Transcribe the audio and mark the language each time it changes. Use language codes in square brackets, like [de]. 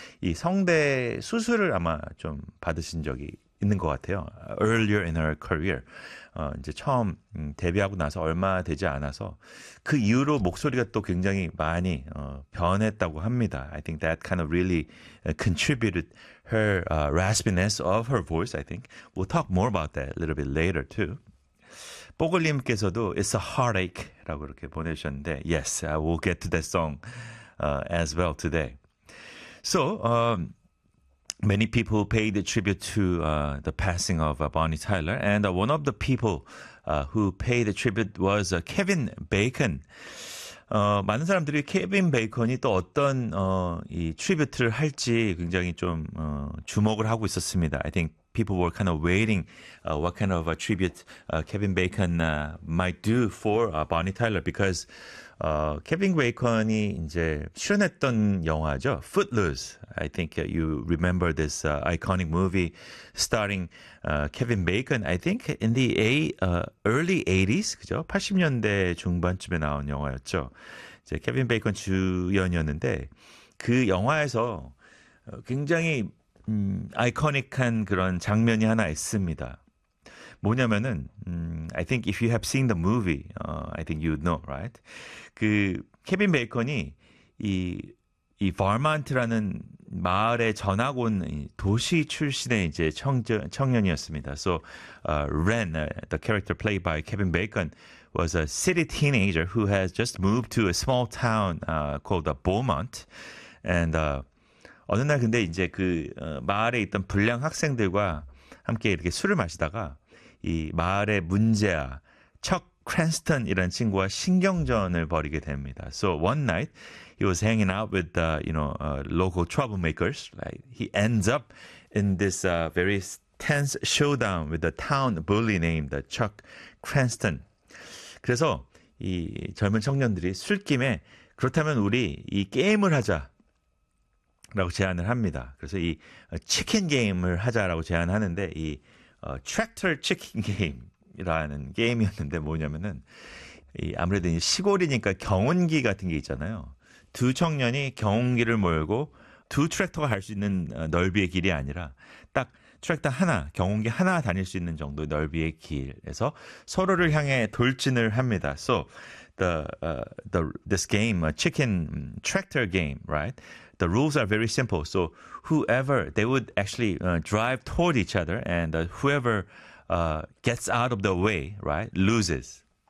[ko] 이 성대 수술을 아마 좀 받으신 적이 있는 것 같아요. [en] Earlier in her career. [ko] 이제 처음 데뷔하고 나서 얼마 되지 않아서 그 이후로 목소리가 또 굉장히 많이 변했다고 합니다. [en] I think that kind of really contributed her raspiness of her voice, I think. We'll talk more about that a little bit later too. 뽀글님께서도 It's a heartache [ko] 라고 이렇게 보내주셨는데 [en] Yes, I will get to that song as well today. So, many people paid the tribute to the passing of Bonnie Tyler. And one of the people who paid the tribute was Kevin Bacon. [ko] 많은 사람들이 케빈 베이컨이 또 어떤 이 트리뷰트를 할지 굉장히 좀 주목을 하고 있었습니다. [en] I think people were kind of waiting what kind of a tribute Kevin Bacon might do for Bonnie Tyler because Kevin Bacon이 [ko] 이제 출연했던 영화죠. [en] Footloose. I think you remember this iconic movie starring Kevin Bacon. I think in the early 80s, 그죠? [ko] 80년대 중반쯤에 나온 영화였죠. 이제 케빈 베이컨 주연이었는데 그 영화에서 굉장히 아이코닉한 그런 장면이 하나 있습니다. [en] 뭐냐면은 I think if you have seen the movie, I think you know, right? [ko] 그 케빈 베이컨이 이 버먼트라는 마을에 전학 온 도시 출신의 이제 청년이었습니다. [en] So Ren, the character played by Kevin Bacon, was a city teenager who has just moved to a small town called Beaumont, and [ko] 어느 날 근데 이제 그 마을에 있던 불량 학생들과 함께 이렇게 술을 마시다가 이 마을의 문제아 척 크랜스턴이라는 친구와 신경전을 벌이게 됩니다. [en] So one night he was hanging out with the local troublemakers. Right? He ends up in this very tense showdown with the town bully named Chuck Cranston. [ko] 그래서 이 젊은 청년들이 술김에 그렇다면 우리 이 게임을 하자. 라고 제안을 합니다. 그래서 이 치킨 게임을 하자라고 제안하는데 이 트랙터 치킨 게임이라는 게임이었는데 뭐냐면은 이 아무래도 이제 시골이니까 경운기 같은 게 있잖아요. 두 청년이 경운기를 몰고 두 트랙터가 갈 수 있는 넓이의 길이 아니라 딱 트랙터 하나, 경운기 하나 다닐 수 있는 정도의 넓이의 길에서 서로를 향해 돌진을 합니다. [en] So this game, a chicken tractor game, right? The rules are very simple. So whoever, they would actually drive toward each other and whoever gets out of the way, right, loses.